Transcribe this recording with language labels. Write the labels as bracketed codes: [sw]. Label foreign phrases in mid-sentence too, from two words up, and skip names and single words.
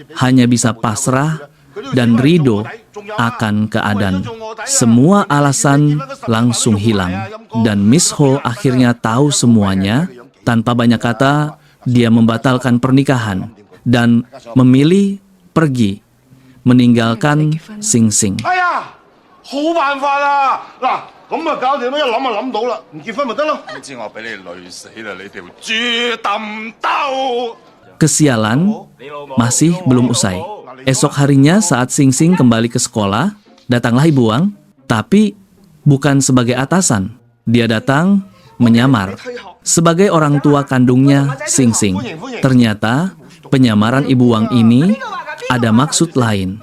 [id] hanya bisa pasrah dan ridho akan keadaan. Semua alasan langsung hilang, dan Miss Ho akhirnya tahu semuanya. Tanpa banyak kata, dia membatalkan pernikahan dan memilih pergi, meninggalkan Sing Sing. [yue] 好辦法啦！嗱，咁啊搞掂啦，一諗就諗到啦，唔結婚咪得咯。你知我俾你累死啦，你條豬抌兜！ [id] Kesialan masih belum usai. Esok harinya saat Sing Sing kembali ke sekolah, datanglah Ibu Wang, tapi bukan sebagai atasan. Dia datang menyamar sebagai orang tua kandungnya Sing Sing. Ternyata penyamaran Ibu Wang ini ada maksud lain.